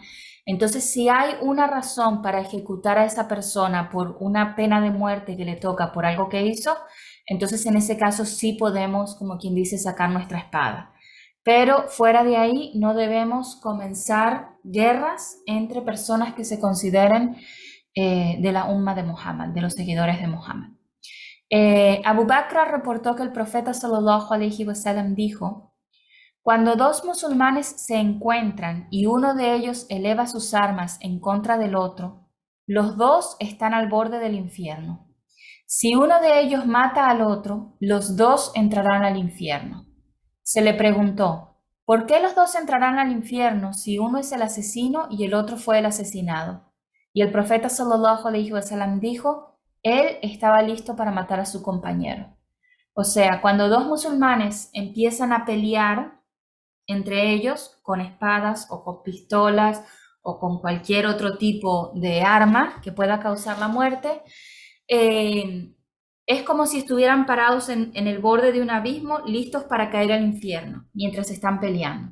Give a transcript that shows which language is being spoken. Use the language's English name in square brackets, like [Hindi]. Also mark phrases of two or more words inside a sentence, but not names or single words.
[Spanish] Entonces, si hay una razón para ejecutar a esa persona por una pena de muerte que le toca por algo que hizo, entonces en ese caso sí podemos, como quien dice, sacar nuestra espada. Pero fuera de ahí no debemos comenzar guerras entre personas que se consideren de la umma de Muhammad, de los seguidores de Muhammad. Abu Bakr reportó que el profeta [Arabic] sallallahu alaihi wasallam [Spanish] dijo: cuando dos musulmanes se encuentran y uno de ellos eleva sus armas en contra del otro, los dos están al borde del infierno. Si uno de ellos mata al otro, los dos entrarán al infierno. Se le preguntó, ¿por qué los dos entrarán al infierno si uno es el asesino y el otro fue el asesinado? Y el profeta [Arabic] sallallahu alaihi wasallam [Spanish] dijo, él estaba listo para matar a su compañero. O sea, cuando dos musulmanes empiezan a pelear entre ellos con espadas o con pistolas o con cualquier otro tipo de arma que pueda causar la muerte, es como si estuvieran parados en el borde de un abismo, listos para caer al infierno, mientras están peleando.